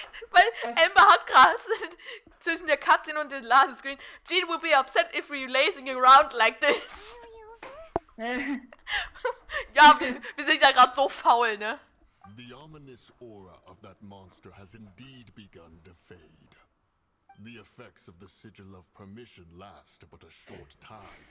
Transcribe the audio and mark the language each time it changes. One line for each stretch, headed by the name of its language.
German: Weil Amber hat gerade zwischen der Cutscene und dem Ladescreen.
English: Gene will be upset if we're lazing around like this.
German: Ja, wir sind ja gerade so faul, ne?
English: The ominous aura of that monster has indeed begun to fade. The effects of the sigil of permission last but a short time.